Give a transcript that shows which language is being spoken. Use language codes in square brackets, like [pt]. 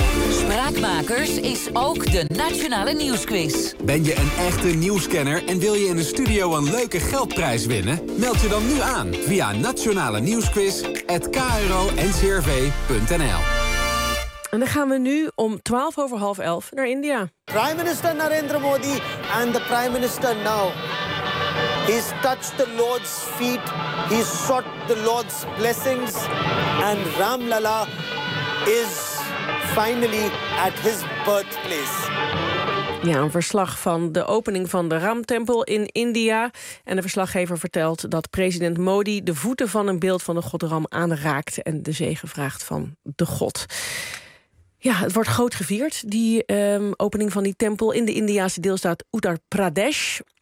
[nl] Spraakmakers is ook de Nationale Nieuwsquiz. Ben je een echte nieuwskenner en wil je in de studio een leuke geldprijs winnen? Meld je dan nu aan via nationalenieuwsquiz@kro-ncrv.nl. En dan gaan we nu om 22:45 naar India. [en] Prime Minister Narendra Modi and the Prime Minister now. He's touched the Lord's feet. He's sought the Lord's blessings. And Ram Lala is finally at his birthplace. [nl] Ja, een verslag van de opening van de Ram-tempel in India. En de verslaggever vertelt dat president Modi de voeten van een beeld van de god Ram aanraakt en de zegen vraagt van de god. Ja, het wordt groot gevierd, die opening van die tempel in de Indiase deelstaat Uttar Pradesh.